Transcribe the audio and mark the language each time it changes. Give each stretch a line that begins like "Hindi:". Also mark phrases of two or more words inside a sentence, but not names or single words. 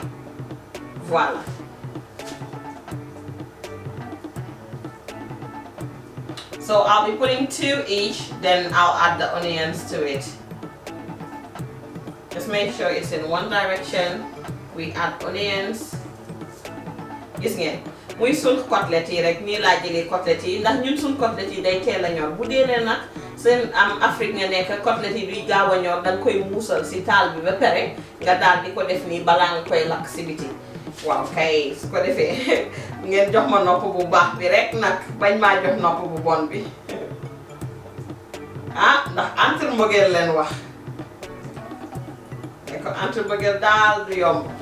English: Voila. So I'll be putting 2 each, then I'll add the onions to it. just make sure it's in one direction. We add onions.
Wolof: Gis ngeen muy sun côtelettes yi rek nii laa jëlee côtelettes yi ndax ñun sun côtelettes yi day teel a ñor bu dee ne nag seen Afrique nga nekk côtelettes yi duy gaaw a ñor danga koy muusal si taal bi ba pare nga daal di ko def nii balaa nga koy lakk si biti. Waaw kay su ko defee ngeen jox ma nopp bu baax bi rek nag bañ maa jox nopp bu bon bi ndax entre mbëggeel leen wax ne ko entre mbëggeel daal du yomb.